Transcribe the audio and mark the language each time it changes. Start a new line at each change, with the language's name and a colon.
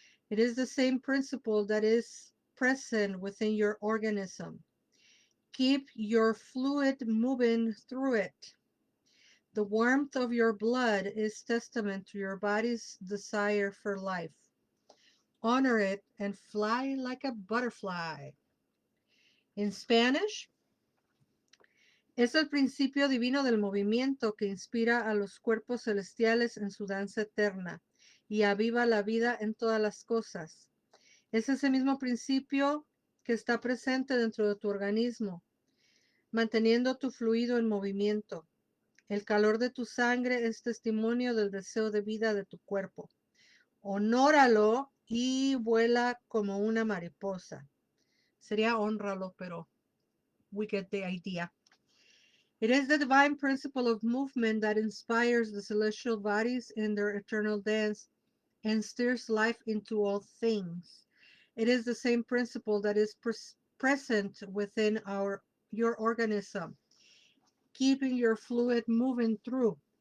English: It is the same principle that is present within your organism. Keep your fluid moving through it. The warmth of your blood is testament to your body's desire for life. Honor it and fly like a butterfly. In Spanish,
Spanish: es el principio divino del movimiento que inspira a los cuerpos celestiales en su danza eterna y aviva la vida en todas las cosas. Es ese mismo principio que está presente dentro de tu organismo, manteniendo tu fluido en movimiento. El calor de tu sangre es testimonio del deseo de vida de tu cuerpo. Honóralo y vuela como una mariposa. Sería honralo, pero
English: we get the idea. It is the divine principle of movement that inspires the celestial bodies in their eternal dance and stirs life into all things. It is the same principle that is present within your organism, keeping your fluid moving through.